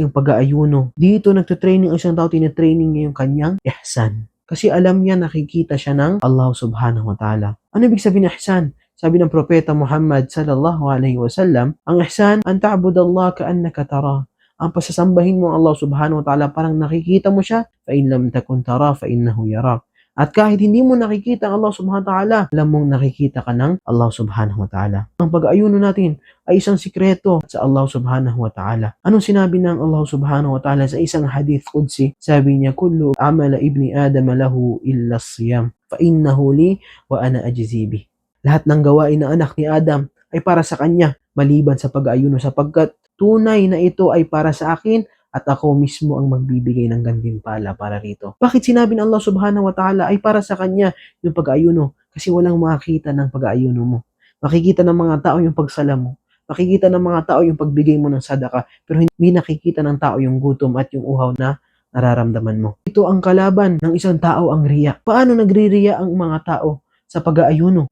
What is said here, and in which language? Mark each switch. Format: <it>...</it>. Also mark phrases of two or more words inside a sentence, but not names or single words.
<tl>ang pag-aayuno. Dito nagte-training ang isang tao, tine-training niya yung kanyang ihsan. Kasi alam niya, nakikita siya ng Allah</tl> <ar>سبحانه وتعالى.</ar> <tl>Ano ibig sabihin ng ihsan? Sabi ng Propeta Muhammad</tl> <ar>صلى الله عليه وسلم,</ar> <tl>ang ihsan,</tl> <ar>أن تعبد الله كأنك تراه.</ar> <tl>Ang pasasambahin mo ang Allah</tl> <ar>سبحانه وتعالى</ar> <tl>parang nakikita mo siya,</tl> <ar>فإن لم تكن تراه فإنه يراك.</ar> <tl>At kahit hindi mo nakikita ang Allah</tl> <ar>سبحانه وتعالى,</ar> <tl>alam mong nakikita ka ng Allah</tl> <ar>سبحانه وتعالى.</ar> <tl>Ang pag-aayuno natin ay isang sikreto sa Allah</tl> <ar>سبحانه وتعالى.</ar> <tl>Anong sinabi ng Allah</tl> <ar>سبحانه وتعالى</ar> <tl>sa isang</tl> <ar>حديث قدسي?</ar> <tl>Sabi niya,</tl> <ar>كل عمل ابن آدم له إلا الصيام فإنه لي وأنا أجزي به.</ar> <tl>Lahat ng gawain ng anak ni Adam ay para sa kanya, maliban sa pag-aayuno, sapagkat tunay na ito ay para sa akin at ako mismo ang magbibigay ng gantimpala para rito. Bakit sinabi ng Allah</tl> <ar>سبحانه وتعالى</ar> <tl>ay para sa kanya yung pag-aayuno? Kasi walang makakita ng pag-aayuno mo. Makikita ng mga tao yung pagsala mo. Makikita ng mga tao yung pagbigay mo ng sadaka, pero hindi nakikita ng tao yung gutom at yung uhaw na nararamdaman mo. Ito ang kalaban ng isang tao, ang riya. Paano nagre-riya ang mga tao sa pag-aayuno?</tl>